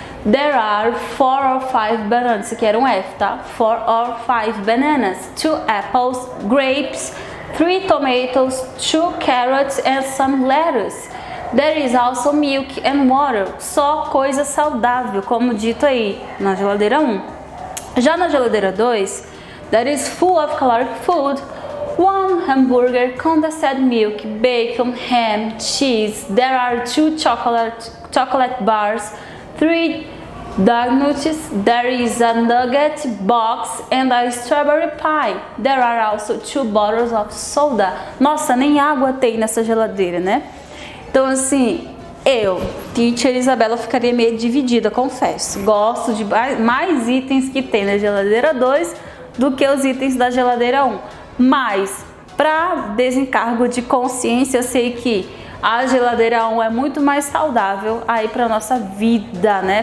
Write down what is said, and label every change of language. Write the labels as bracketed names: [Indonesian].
[English] There are 4 or 5 bananas, [Portuguese] isso aqui era um F, tá? [English] 4 or 5 bananas, 2 apples, grapes, 3 tomatoes, 2 carrots and some lettuce. There is also milk and water, [Portuguese] só coisa saudável, como dito aí, na geladeira 1. Já na geladeira 2, [English] there is full of caloric food, 1 hamburger, condensed milk, bacon, ham, cheese. There are 2 chocolate bars, 3 donuts. There is a nugget box and a strawberry pie. There are also 2 bottles of soda. [Portuguese] Nossa, nem água tem nessa geladeira, né? Então assim, teacher Isabela, ficaria meio dividida, confesso. Gosto de mais itens que tem na geladeira 2 do que os itens da geladeira 1. Mas, para desencargo de consciência, eu sei que a geladeira 1 é muito mais saudável aí para nossa vida, né?